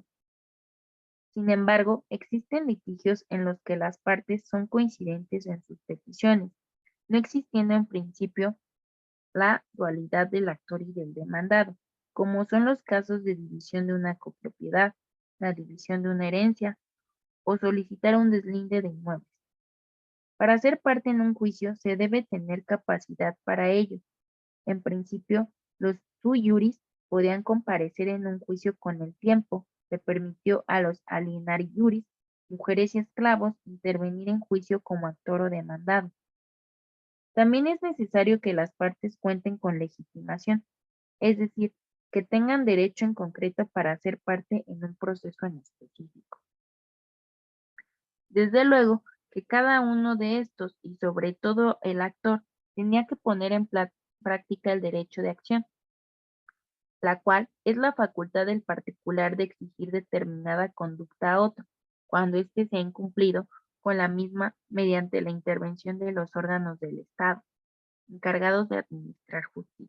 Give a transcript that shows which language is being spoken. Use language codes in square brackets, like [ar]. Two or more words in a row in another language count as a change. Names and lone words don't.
[es] Sin embargo, existen litigios en los que las partes son coincidentes en sus peticiones, no existiendo en principio la dualidad del actor y del demandado, como son los casos de división de una copropiedad, la división de una herencia o solicitar un deslinde de inmuebles. Para ser parte en un juicio se debe tener capacidad para ello. En principio, los [la] sui juris [es] podían comparecer en un juicio con el tiempo se permitió a los [la] alienari iuris, [es] mujeres y esclavos, intervenir en juicio como actor o demandado. También es necesario que las partes cuenten con legitimación, es decir, que tengan derecho en concreto para ser parte en un proceso en específico. Desde luego que cada uno de estos, y sobre todo el actor, tenía que poner en práctica el derecho de acción, la cual es la facultad del particular de exigir determinada conducta a otro, cuando éste se ha incumplido con la misma mediante la intervención de los órganos del Estado, encargados de administrar justicia.